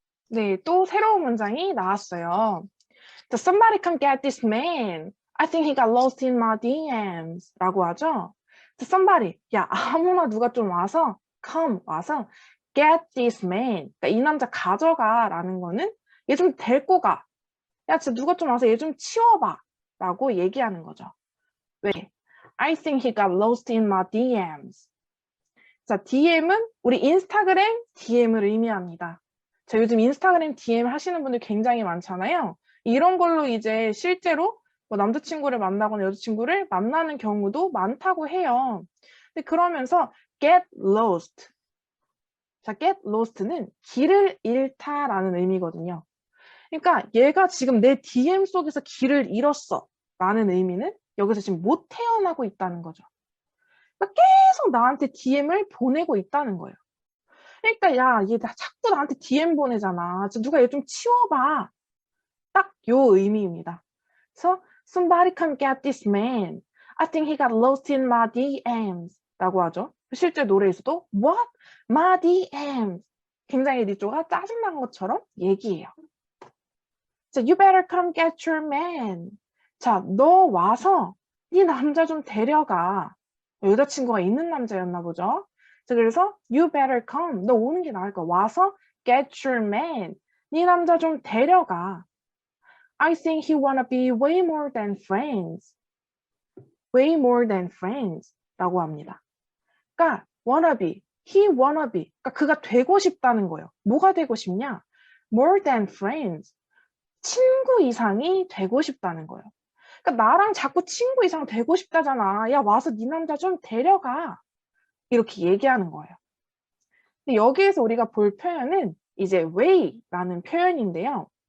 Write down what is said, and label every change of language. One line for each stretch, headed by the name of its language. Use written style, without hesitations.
Korean: 네, 또 새로운 문장이 나왔어요.
English: Does somebody come get this man? I think he got lost in my DMs.
Korean: 라고 하죠. Does somebody, 야, 아무나 누가 좀 와서, come, 와서, get this man. 그러니까 이 남자 가져가 라는 거는 얘 좀 데리고 가. 야, 진짜 누가 좀 와서 얘 좀 치워봐. 라고 얘기하는 거죠. 왜?
English: I think he got lost in my DMs.
Korean: 자, DM은 우리 인스타그램 DM을 의미합니다. 자, 요즘 인스타그램 DM 하시는 분들 굉장히 많잖아요. 이런 걸로 이제 실제로 뭐 남자친구를 만나거나 여자친구를 만나는 경우도 많다고 해요. 근데 그러면서 get lost. 자, get lost는 길을 잃다라는 의미거든요. 그러니까 얘가 지금 내 DM 속에서 길을 잃었어 라는 의미는 여기서 지금 못 태어나고 있다는 거죠. 그러니까 계속 나한테 DM을 보내고 있다는 거예요. 그러니까 야, 얘 자꾸 나한테 DM 보내잖아. 누가 얘 좀 치워봐. 딱 요 의미입니다.
English: 그래서 somebody come get this man. I think he got lost in my DMs.
Korean: 라고 하죠. 실제 노래에서도 what?
English: my DMs.
Korean: 굉장히 리조가 짜증난 것처럼 얘기해요.
English: 자, you better come get your man.
Korean: 자, 너 와서 네 남자 좀 데려가. 여자친구가 있는 남자였나 보죠.
English: 자, 그래서 you better come.
Korean: 너 오는 게 나을 거야.
English: 와서 get your man.
Korean: 네 남자 좀 데려가.
English: I think he wanna be way more than friends. way more than friends 라고 합니다. 그러니까 wanna be, he wanna be.
Korean: 그러니까 그가 되고 싶다는 거예요. 뭐가 되고 싶냐? more than friends. 친구 이상이 되고 싶다는 거예요. 그러니까 나랑 자꾸 친구 이상 되고 싶다잖아. 야, 와서 네 남자 좀 데려가. 이렇게 얘기하는 거예요. 근데 여기에서 우리가 볼 표현은 이제 way라는 표현인데요.